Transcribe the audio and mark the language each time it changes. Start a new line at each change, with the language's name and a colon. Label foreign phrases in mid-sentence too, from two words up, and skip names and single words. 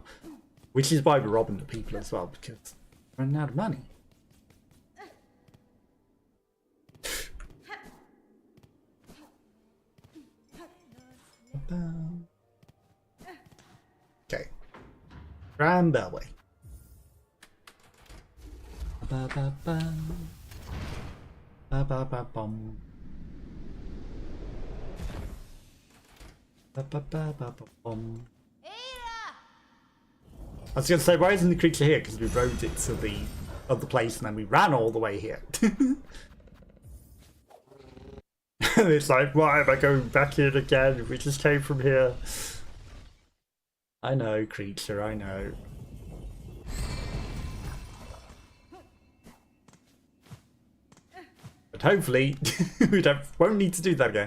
English: Which is why we're robbing the people as well, because we're running out of money. Okay. Grand Bellway. Ba ba ba. Ba ba ba bum. Ba ba ba ba ba bum. I was gonna say, why isn't the creature here? Because we rode it to the other place and then we ran all the way here. It's like, why am I going back here again? We just came from here. I know, creature, I know. But hopefully, we won't need to do that again.